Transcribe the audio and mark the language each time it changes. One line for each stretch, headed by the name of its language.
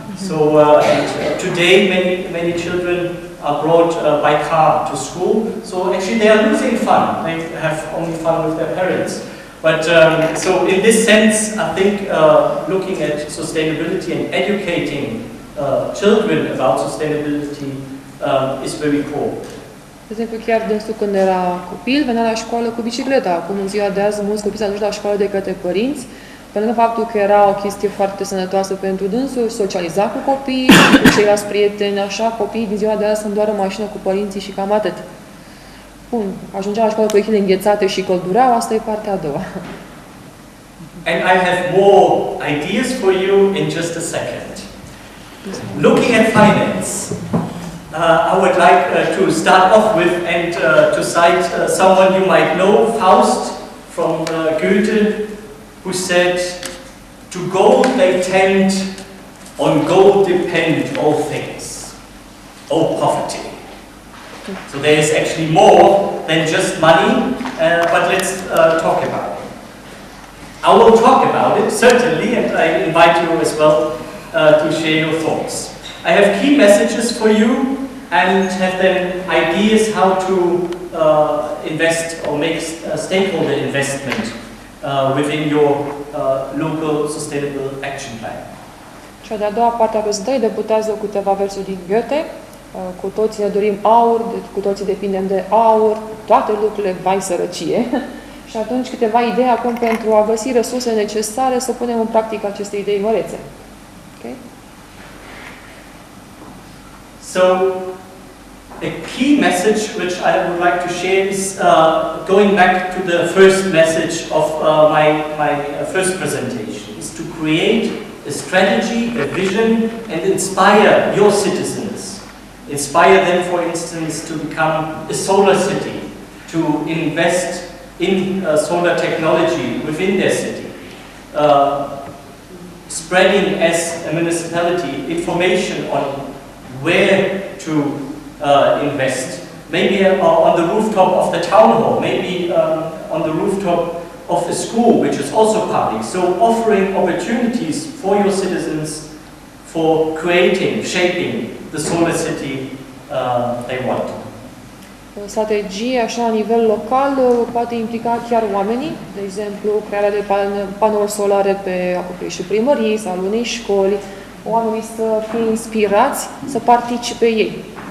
English: So today many children are brought by car to school. So actually they are losing fun. They have only fun with their parents. But so in this sense, I think looking at sustainability and educating children about sustainability is very core.
Romanian: De exemplu, chiar dânsul când era copil, venea la școală cu bicicleta. Acum, în ziua de azi, mulți copii s-au dus la școală de către părinți, pe lângă faptul că era o chestie foarte sănătoasă pentru dânsul, socializa cu copiii, cu ceilalți prieteni, așa, copiii din ziua de azi sunt doar în mașină cu părinții și cam atât. Bun, ajungea la școală cu echile înghețate și căldureau, asta e partea a doua.
English: And I have more ideas for you in just a second. Looking at finance, I would like to start off with and to cite someone you might know, Faust from Goethe, who said, "To gold they tend, on gold depend all things, O poverty." So there is actually more than just money, but let's talk about it. I will talk about it, certainly, and I invite you as well to share your thoughts. I have key messages for you and have then ideas how to invest or make stakeholder investment within your local sustainable action plan.
Romanian: Cea de-a doua parte a prezentării deputează câteva versuri din Goethe. Cu toții ne dorim aur, cu toții depindem de aur, toate lucrurile, vai sărăcie. Și atunci câteva idei acum pentru a găsi resursele necesare să punem în practică aceste idei mărețe.
English: Okay? So, a key message which I would like to share is going back to the first message of my first presentation, is to create a strategy, a vision, and inspire your citizens. Inspire them, for instance, to become a solar city, to invest in solar technology within their city. Spreading as a municipality information on where to invest. Maybe on the rooftop of the town hall, maybe on the rooftop of a school, which is also public. So offering opportunities for your citizens for creating, shaping the solar city they want.
Romanian: Strategie, așa, la nivel local, poate implica chiar oamenii, de exemplu, crearea de panouri solare pe acoperișul primăriei sau al unei școli, oamenii să fie inspirați să participe ei.